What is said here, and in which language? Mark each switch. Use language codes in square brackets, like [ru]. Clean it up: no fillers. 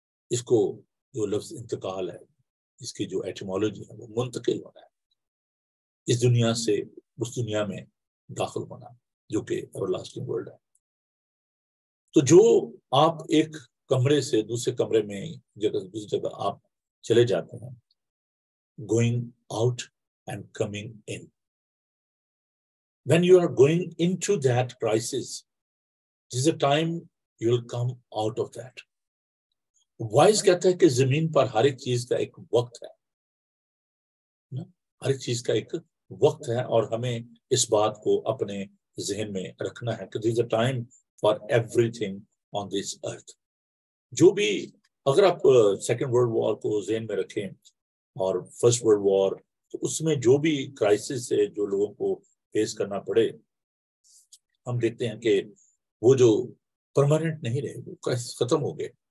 [hi] इसको जो लफ्ज इंतकाल है, इसकी जो एटिमोलॉजी है वो मुंतकिल होना है, इस दुनिया से उस दुनिया में दाखिल होना, जो कि एवरलास्टिंग वर्ल्ड है। तो जो आप एक कमरे से दूसरे कमरे में, जगह से दूसरी जगह आप चले जाते हैं, [en] Going out and coming in. When you are going into that crisis, this is a time you will come out of that. [hi] Vice कहता है कि जमीन पर हर एक चीज का एक वक्त है ना, हर एक चीज का एक वक्त है, और हमें इस बात को अपने जहन में रखना है कि [en] This is a time for everything on this earth. [hi] जो भी, अगर आप सेकेंड वर्ल्ड वॉर को जहन में रखें और फर्स्ट वर्ल्ड वॉर, तो उसमें जो भी क्राइसिस है जो लोगों को फेस करना पड़े, हम देखते हैं कि वो जो परमानेंट नहीं रहे, वो क्राइसिस खत्म हो गए।